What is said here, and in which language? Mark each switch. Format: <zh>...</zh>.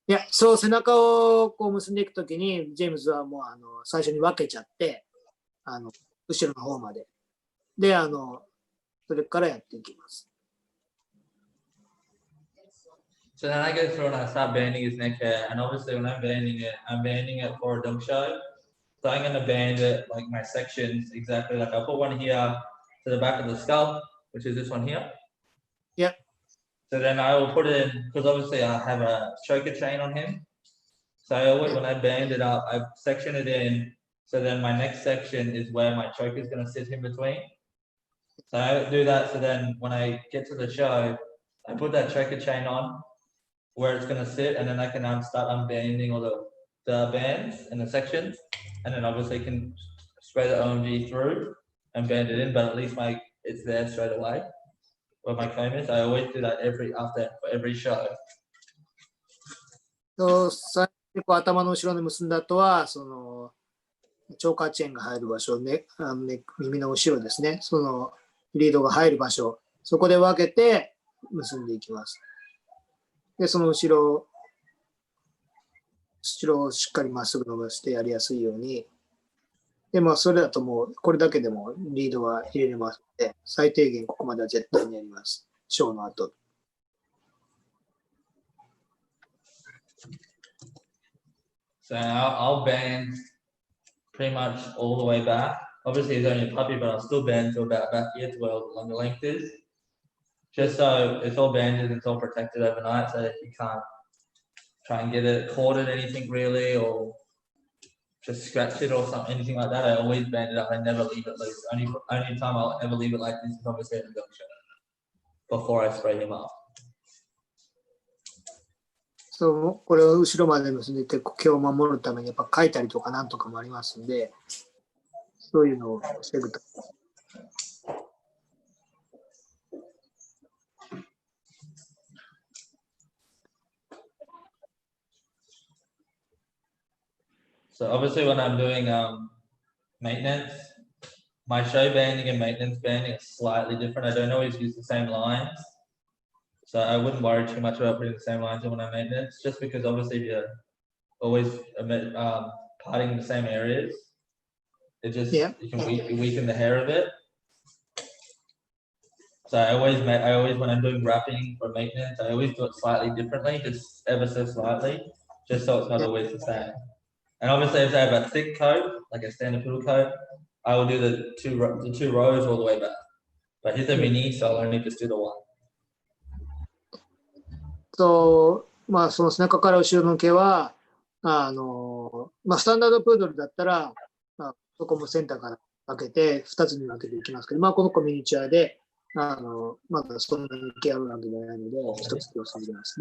<ja>そう、背中をこう結んでいくときに、ジェームズはもう最初に分けちゃって、後ろの方まで。で、それからやっていきます。</ja> <en>So then I go through and I start banding his neck hair, and obviously when I'm banding it for a dog show. So I'm going to band it like my sections exactly like I'll put one here to the back of the skull, which is this one here. Yeah. So then I will put it in, because obviously I have a choker chain on him. So I always, when I band it up, I section it in. So then my next section is where my choker is going to sit in between. So I do that. So then when I get to the show, I put that choker chain on where it's going to sit, and then I can start unbanding all the bands and the sections, and then obviously can spray the OMG through and band it in, but at least it's there straight away where my comb is. I always do that for every show.</en> <ja>最後頭の後ろに結んだ後は、そのチョーカーチェーンが入る場所、耳の後ろですね、そのリードが入る場所、そこで分けて結んでいきます。で、その後ろをしっかりまっすぐ伸ばしてやりやすいように。で、それだともう、これだけでもリードは入れれますので、最低限ここまでは絶対にやります。ショーの後。</ja> <en>So I'll band pretty much all the way back. Obviously, he's only a puppy, but I'll still band to about back here to where the longer length is. Just so it's all banded, it's all protected overnight, so that you can't try and get it corded anything really, or just scratch it or something, anything like that. I always band it up. I never leave it loose. Only time I'll ever leave it like this is obviously at the dog show before I spray him up.</en> <ja>そう、これを後ろまで結んでいて、毛を守るためにやっぱ書いたりとかなんとかもありますんで、そういうのを防ぐと。</ja> <en>So obviously when I'm doing maintenance, my show banding and maintenance banding is slightly different. I don't always use the same lines. So I wouldn't worry too much about putting the same lines in when I maintenance, just because obviously if you're always parting in the same areas, it just you can weaken the hair a bit. So I always when I'm doing wrapping or maintenance, I always do it slightly differently, just ever so slightly, just so it's not always the same. And obviously if I have a thick coat, like a standard poodle coat, I will do the two rows all the way back. But he's a mini, so I'll only just do the one.</en> <ja>その背中から後ろの毛は、スタンダードプードルだったら、そこもセンターから分けて、2つに分けていきますけど、この子ミニチュアで、まだそんなに毛あるわけじゃないので、1つ気をつけます。</ja>